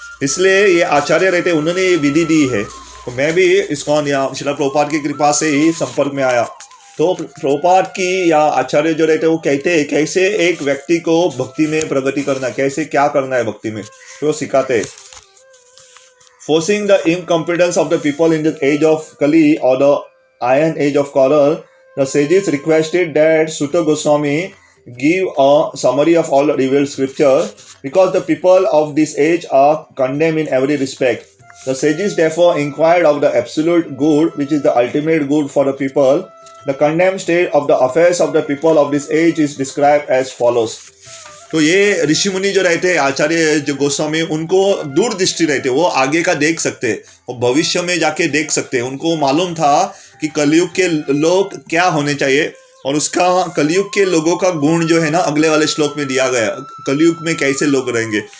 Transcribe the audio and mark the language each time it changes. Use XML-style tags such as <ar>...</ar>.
<hi>इसलिए ये आचार्य रहते, उन्होंने ये विधि दी है। तो मैं भी इस्कॉन या शिला प्रभुपाद की कृपा से ही संपर्क में आया। तो प्रभुपाद की या आचार्य जो रहते हैं वो कहते हैं कैसे एक व्यक्ति को भक्ति में प्रगति करना, कैसे क्या करना है भक्ति में, तो सिखाते हैं.</hi> <en>Forcing the incompetence of the people in the age of Kali or the Iron Age of Coral, the sages requested that Sutta Goswami give a summary of all revealed scripture because the people of this age are condemned in every respect. The sages therefore inquired of the absolute good, which is the ultimate good for the people. The condemned state of the affairs of the people of this age is described as follows.</en> <hi>तो ये ऋषि मुनि जो रहते हैं, आचार्य जो गोस्वामी, उनको दूरदृष्टि रहते, वो आगे का देख सकते, वो भविष्य में जाके देख सकते. उनको मालूम था कि कलयुग के लोग क्या होने चाहिए और उसका कलयुग के लोगों का गुण जो है ना अगले वाले श्लोक में दिया गया, कलयुग में कैसे लोग रहेंगे.</hi>